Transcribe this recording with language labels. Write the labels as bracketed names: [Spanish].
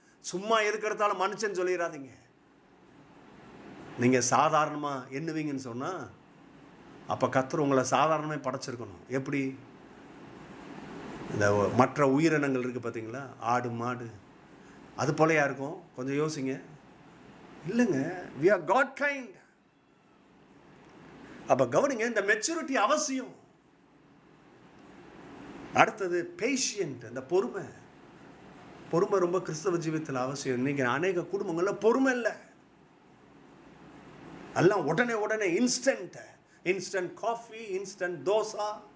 [Tamil] சும்மா எதுக்கு எடுத்தாலும் மனுஷன் சொல்லிடாதீங்க. நீங்கள் சாதாரணமாக எண்ணுவீங்கன்னு சொன்னால் அப்போ கர்த்தர் உங்களை சாதாரணமாக படைச்சிருக்கணும். எப்படி? இந்த மற்ற உயிரினங்கள் இருக்குது பார்த்தீங்களா, ஆடு மாடு, அது போலையா இருக்கும்? கொஞ்சம் யோசிங்க. இல்லைங்க, [English] we are God kind. [Tamil] அப்போ கவனிங்க, இந்த மெச்சூரிட்டி அவசியம். அடுத்தது பேஷியன்ட், இந்த பொறுமை ரொம்ப கிறிஸ்தவ ஜீவியத்தில் அவசியம். இன்னைக்கு அநேக குடும்பங்களில் பொறுமை இல்லை. எல்லாம் உடனே இன்ஸ்டன்ட் காஃபி, இன்ஸ்டன்ட் தோசா.